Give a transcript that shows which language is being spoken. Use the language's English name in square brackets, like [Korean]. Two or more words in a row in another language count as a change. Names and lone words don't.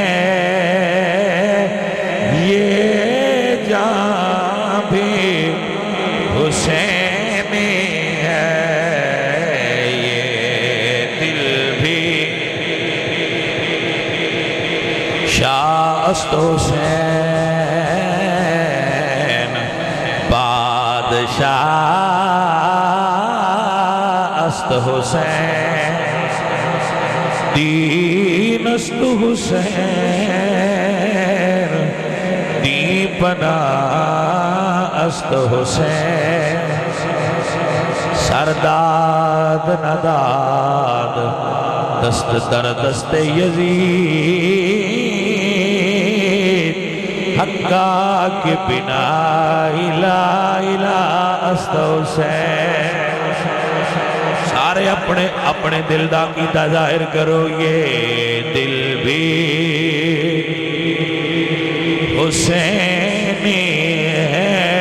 [Urdu] یہ جان بھی حسینی ہے. یہ دل بھی [Persian] شاہ است حسین بادشاہ است حسین دین است حسین دین بنا است حسین. سرداد نداد دست در دست یزید حقا کے بنا الہ است حسین. [Punjabi] سارے اپنے دل دا عقیدہ ظاہر کرو. [Urdu] یہ دل بھی حسینی ہے.